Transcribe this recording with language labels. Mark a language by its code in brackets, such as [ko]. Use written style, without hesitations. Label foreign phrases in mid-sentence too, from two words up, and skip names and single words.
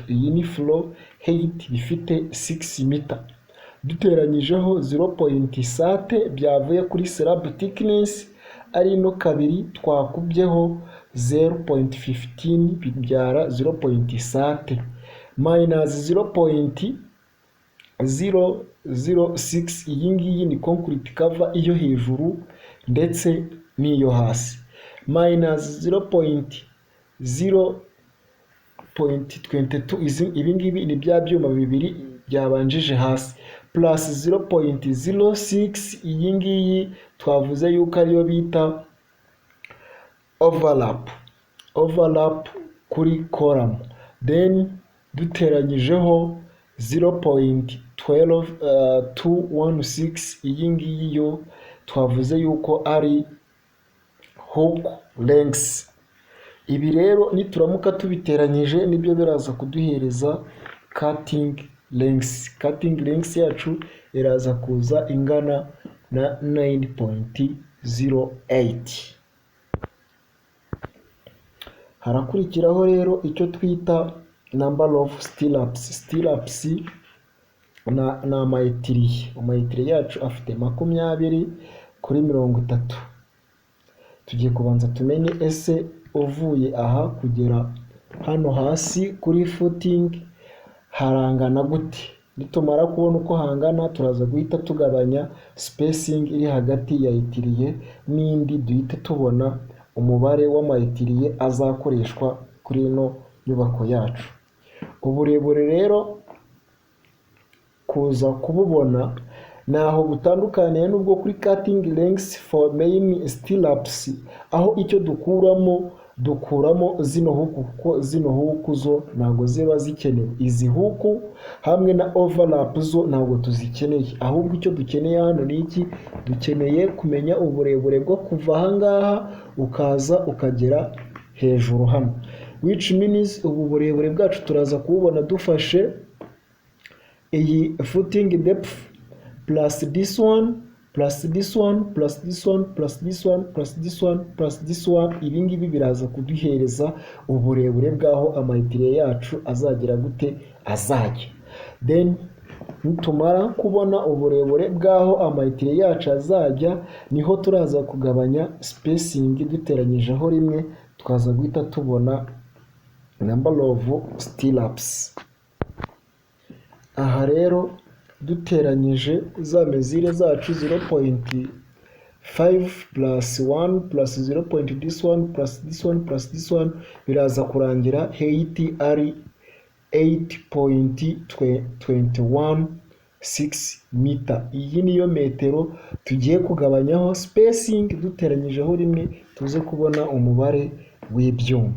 [rw] Iyi ni [en] floor height [rw] bifite 6 meter duteranyijeho 0.7 byavuye kuri [en] slab thickness [rw] ari no kabiri twakubyeho 0.15 bibyara 0.7 minus 0.5 006, iyi ngiyi ni [en] concrete cover [rw] iyo hejuru ndetse n'iyo hasi, minus 0.22, ibi ngibi ni bya byuma bibiri byabanjije hasi, plus 0.06, iyi ngiyi twavuze yuko ariyo bita overlap kuri column, then duteranyijeho 0.216, iyi ngiyi yo twavuze yuko ari hook length. Ibi rero nituramuka tubiteranyije nibyo biraza kuduhereza [en] cutting length. Cutting length [rw] yacu iraza kuza ingana na 9.08. harakurikiraho rero icyo twita [en] number of stirrups [rw] ni amayetiriye. Amayetiriye yacu afite 20 kuri 30. Tugiye kubanza tumenye ese uvuye aha kugera hano hasi kuri footing harangana gute. Nitumara kubona uko hangana turaza guhita tugabanya spacing iri hagati ya etiriye n'indi, duhite tubona umubare w'amayetiriye azakoreshwa kuri ino nyubako yacu. Uburebure rero kuza kububona naho butandukaniye n'ubwo kuri [en] cutting length for main stirrups, [rw] aho icyo dukuramo zino huku, kuko zino huku zo ntabwo ziba zikenewe. Izi huku hamwe na overlap zo ntabwo tuzikeneye, ahubwo icyo dukeneye hano ni iki? Dukeneye kumenya uburebure bwo kuva aha ngaha ukaza ukagera hejuru hano, [en] which means [rw] ubu burebure bwacu turaza kububona dufashe iyi [en] footing depth plus this one plus this one plus this one plus this one plus this one plus this one. Ibi ngibi biraza kuduhereza uburebure bw'aho amayetiriye yacu azagera gute, azajya. Then nitumara kubona uburebure bw'aho amayetiriye yacu azajya, niho turaza kugabanya spacing duteranyijeho rimwe, tukaza guhita tubona number of stirrups. Aha rero duteranyije za mezire zacu 0.5 plus 1 plus 0. This one plus this one plus this one [rw] biraza kurangira height ari 8.216 meter. [en] Iyi niyo metero tugiye kugabanyaho spacing duteranyijeho rimwe, tuze kubona umubare w'ibyuma.